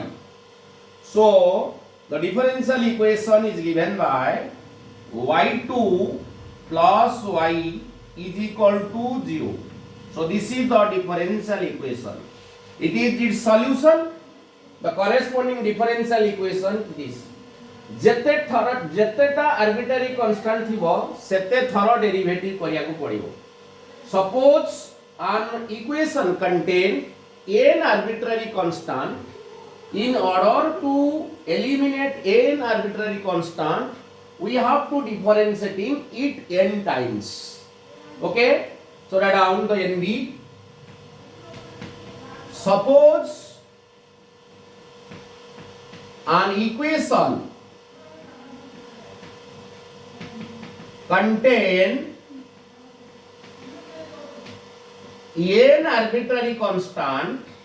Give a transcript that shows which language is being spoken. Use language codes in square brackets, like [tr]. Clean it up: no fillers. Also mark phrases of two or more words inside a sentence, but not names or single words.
[en] So the differential equation is given by y2 plus y is equal to 0. So this is the differential equation. It is its solution. The corresponding differential equation is [or] ଯେତେଟା [en] arbitrary constant [or] ଥିବ ସେତେ ଥର ଡେରିଭେଟିଭ କରିବା କୁ ପଡ଼ିବ. [en] Suppose an equation contain n arbitrary constant. In order to eliminate n arbitrary constant, we have to differentiating it n times. Okay, so write down the NB. Suppose an equation contain n arbitrary constant.